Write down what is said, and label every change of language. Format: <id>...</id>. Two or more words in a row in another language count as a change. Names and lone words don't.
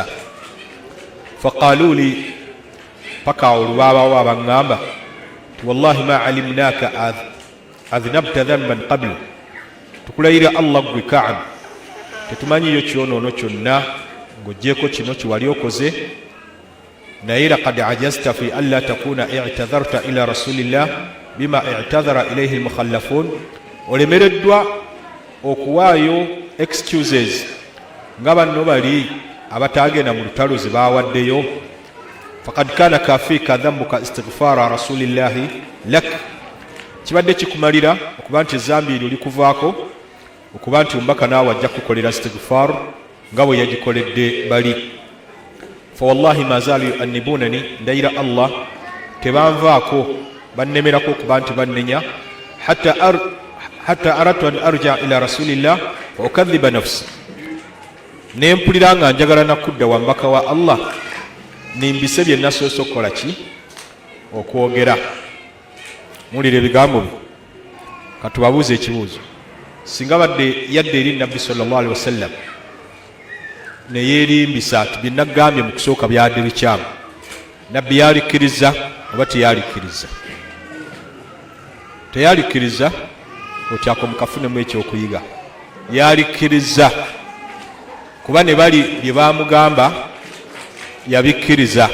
<ar>فقالوا لي,</ar> <lg>paka olubaabawo abaŋŋamba ti</lg> <ar>والله ما علمناك أذنبت ذنبا قبل,</ar> <lg>tukulayira Allah gwe Ka'b, tetumanyiyo kyonoono kyonna ng'oggyeko kino kiwali okoze, naye</lg> <ar>لقد عجزت في أن لا تكون اعتذرت إلى رسول الله بما اعتذر إليه المخلفون,</ar> <lg>olemereddwa okuwaayo excuses nga banno bali abataagenda mu lutalo ze baawaddeyo.</lg> <ar>فقد كان كافيك ذنبك استغفار رسول الله لك,</ar> <lg>kibadde kikumalira okuba nti ezambi eryo likuvaako, okuba nti omubaka naawe ajja kukolera istighfar nga bwe yagikoledde bali.</lg> <ar>فوالله ما زالوا يؤنبونني,</ar> <lg>ndayira Allah tebanvaako bannemerako okuba nti bannenya,</lg> <ar>حتى أردت أن أرجع إلى رسول الله فأكذب نفسي,</ar> <lg>nempulira nga njagala nakudda wa mbaka wa Allah nimbise bye nasoose okukola ki, okwogera. Muwulire ebigambo bye. Katubabuuze ekibuuzo, singa badde yadde eri nabbi</lg> <ar>صلى الله عليه وسلم</ar> <lg>ne yeerimbisa ati bye nagambye mu kusooka byadde bikyamu, nabbi yalikkiriza oba teyalikkiriza? Teyalikkiriza, otyako mukafunemu ekyokuyiga. Yalikkiriza kuba ne bali bye baamugamba yabikkiriza.</lg>